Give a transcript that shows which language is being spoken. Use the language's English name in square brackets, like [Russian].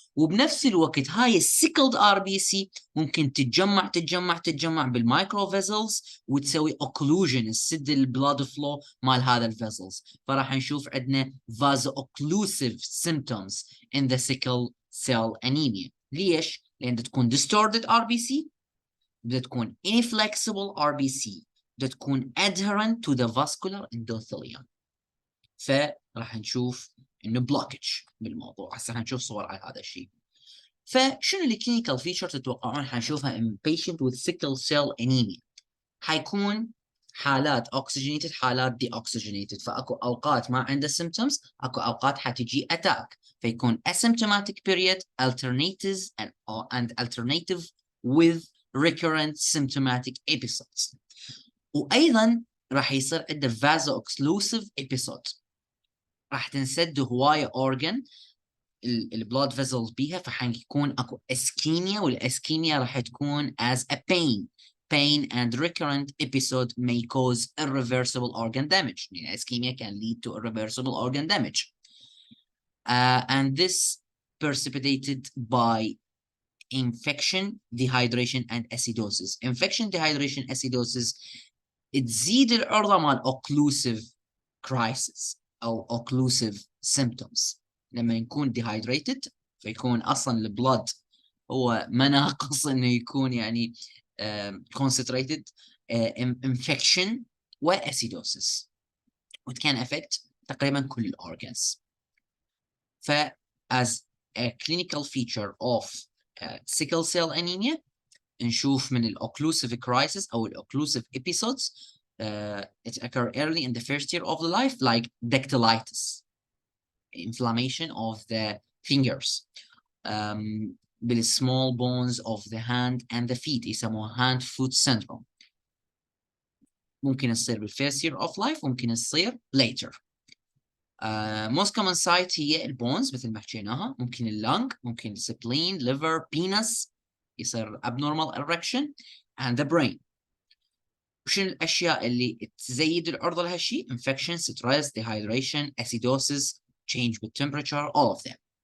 [Arabic] وبنفس الوقت هاي السيكلد ار بي سي ممكن تتجمع بالمايكرو فيزلز وتسوي اوكلوجن، تسد البلاد فلو مال هذا الفيزلز، فراح نشوف عندنا [English] vaso occlusive symptoms in the sickle cell anemia. ليش؟ لان تكون distorted RBC، بدها تكون inflexible RBC، بدها تكون adherent to the vascular endothelium. [Arabic] فراح نشوف انه blockage بالموضوع. هسه حنشوف صور على هذا الشيء. فشنو الكلينيكال فيتشر تتوقعون حنشوفها in patient with sickle cell anemia؟ حيكون حالات oxygenated حالات deoxygenated، فاكو اوقات ما عنده symptoms، اكو اوقات حتجي attack، فيكون [English] asymptomatic period alternatives and alternative with recurrent symptomatic episodes. [Arabic] وايضا راح يصير عنده vaso occlusive episode. راح تنسد هواية organ البلاد فيزلز بيها، فحيكون اكو اسكيميا، والاسكيميا راح تكون [English] as a pain and recurrent episode may cause irreversible organ damage. يعني ischemia can lead to irreversible organ damage. And this precipitated by infection, dehydration, and acidosis. Infection, dehydration, acidosis تزيد العرضة مال occlusive crisis أو occlusive symptoms. [Arabic] لما يكون dehydrated فيكون أصلا البلد هو ما ناقص إنه يكون يعني concentrated infection وacidosis. [English] It can affect تقريبا كل الأورجانز. as a clinical feature of sickle cell anemia نشوف من occlusive crisis أو occlusive episodes it occur early in the first year of the life, like dactylitis, inflammation of the fingers, بالsmall bones of the hand and the feet يسموها hand foot syndrome. [Arabic] ممكن تصير بالfirst year of life، ممكن تصير later. [English] most common site هي البونز مثل ما حكيناها، ممكن اللنج، ممكن spleen, liver, penis يصير abnormal erection and the brain. [Arabic] وشنو الأشياء اللي تزيد العرضة لهالشيء؟ [English] infection, stress, dehydration, acidosis, change with temperature, all of them.